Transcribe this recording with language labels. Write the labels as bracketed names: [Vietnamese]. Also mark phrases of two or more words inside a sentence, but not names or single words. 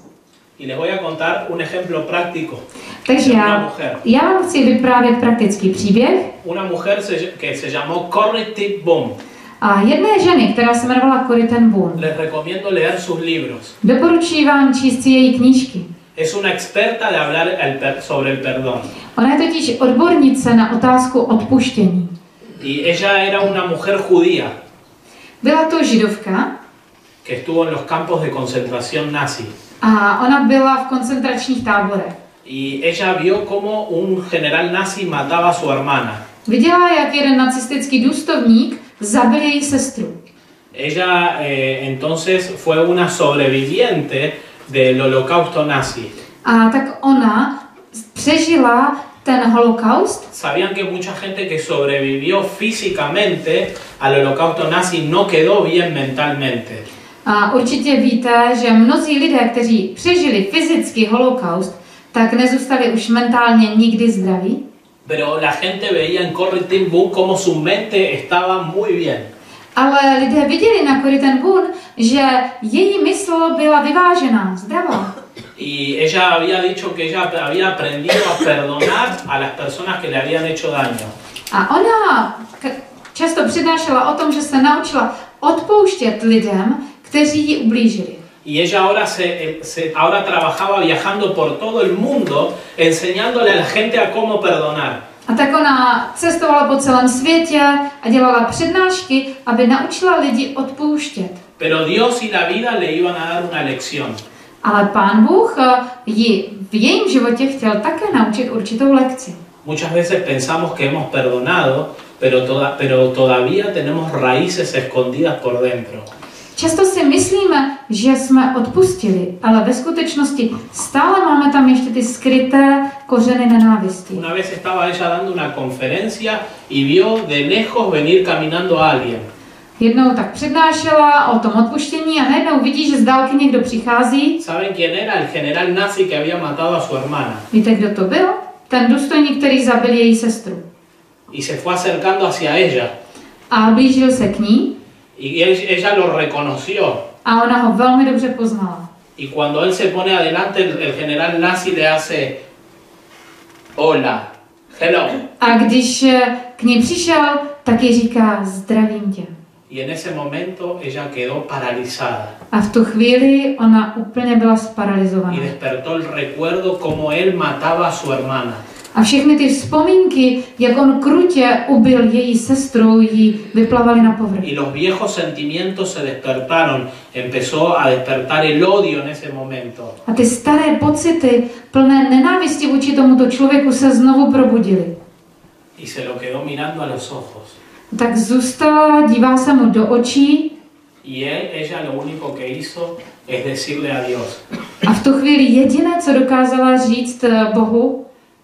[Spanish] Y les voy a contar un ejemplo práctico. [Czech] Takže já vám chci vyprávět praktický příběh. [Spanish] Una mujer que se llamó Corrie ten Boom. [Czech] A jedné ženy, která se jmenovala Corrie ten Boom. [Spanish] Les recomiendo leer sus libros. [Czech] Doporučuji vám číst si její knížky. [Spanish] Es una experta de hablar sobre el perdón. [Czech] Ona je totiž odbornice na otázku odpuštění. [Spanish] Y ella era una mujer judía. [Czech] Byla to židovka, [Spanish] que estuvo en los campos de concentración nazi. [Czech] A ona byla v koncentračních táborech. [Spanish] Y ella vio cómo un general nazi mataba a su hermana. [Czech] Viděla, jak jeden nacistický důstojník zabil její sestru. [Spanish] Ella entonces fue una sobreviviente del holocausto nazi. [Czech] A tak ona přežila ten holokaust. [Spanish] Sabían que mucha gente que sobrevivió físicamente al holocausto nazi no quedó bien mentalmente. [Czech] A určitě víte, že mnozí lidé, kteří přežili fyzický holokaust, tak nezůstali už mentálně nikdy zdraví. [Spanish] Pero la gente veía en Corrie ten Boom como su mente estaba muy bien. [Czech] Ale lidé viděli na Corrie ten Boom, že její mysl byla vyvážená, zdravá. [Spanish] Y ella había dicho que ella había aprendido a perdonar a las personas que le habían hecho daño. [Czech] A ona často přednášela o tom, že se naučila odpouštět lidem, kteří jí ublížili. [Spanish] Y ella ahora trabajaba viajando por todo el mundo enseñándole a la gente a cómo perdonar. [Czech] A tak ona cestovala po celém světě a dělala přednášky, aby naučila lidi odpouštět. [Spanish] Pero Dios y la vida le iban a dar una lección. [Czech] Ale Pán Bůh ji v jejím životě chtěl také naučit určitou lekci. [Spanish] Muchas veces pensamos que hemos perdonado, pero todavía tenemos raíces escondidas por dentro. [Czech] Často si myslíme, že jsme odpustili, ale ve skutečnosti stále máme tam ještě ty skryté kořeny nenávisti. [Spanish] Una vez estaba ella dando una conferencia y vio de lejos venir caminando a alguien. [Czech] Jednou tak přednášela o tom odpuštění a najednou vidí, že z dálky někdo přichází. [Spanish] ¿Saben quién era? El general nazi que había matado a su hermana. [Czech] Víte, kdo to byl? Ten důstojník, který zabil její sestru. [Spanish] Y se fue acercando hacia ella. [Czech] A blížil se k ní. [Spanish] Y ella lo reconoció. [Czech] A ona ho velmi dobře poznala. [Spanish] Y cuando él se pone adelante, el general nazi le hace hola, hello. [Czech] A když k ní přišel, tak jí říká zdravím tě. [Spanish] Y en ese momento ella quedó paralizada. [Czech] A v tu chvíli ona úplně byla sparalizovaná. [Spanish] Y despertó el recuerdo cómo él mataba a su hermana. [Czech] A všechny ty vzpomínky, jak on krutě ubil její sestru, jí vyplavaly na povrch. [Spanish] Y los viejos sentimientos se despertaron. Empezó a despertar el odio en ese momento. [Czech] A ty staré pocity, plné nenávisti vůči tomuto člověku se znovu probudily. [Spanish] Y se lo quedó mirando a los ojos. [Czech] Tak zůstala, dívá se mu do očí. [Spanish] Y ella lo único que hizo es decirle a Dios. [Czech] A v tu chvíli jediné, co dokázala říct Bohu,